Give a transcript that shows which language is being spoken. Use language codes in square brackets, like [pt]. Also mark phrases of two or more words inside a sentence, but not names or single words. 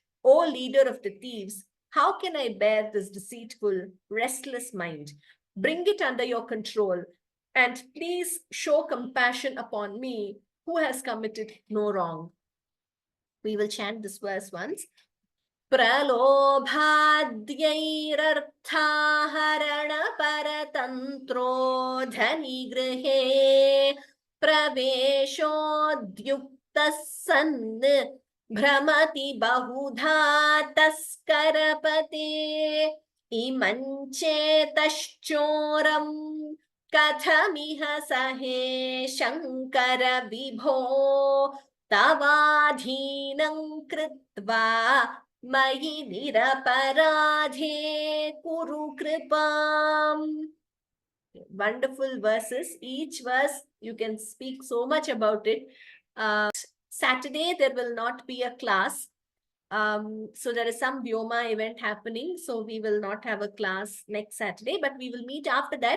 [en] O leader of the thieves, how can I bear this deceitful, restless mind? Bring it under your control, and please show compassion upon me, who has committed no wrong. We will chant this verse once. [sa] प्रलोभाद्यैरर्थाहरण परतन्त्रो धनिगृहे प्रवेशोद्युक्तस् सन् भ्रमति बहुधा तस्करपते इमंचेतश्चोरं कथमिह सहे शङ्कर विभो तवाधीनं कृत्वा मयि निरपराधे कुरु कृपाम्. [en] Wonderful verses. Each verse, you can speak so much about it. Saturday, there will not be a class. So there is some Vyoma event happening. So we will not have a class next Saturday, but we will meet after that.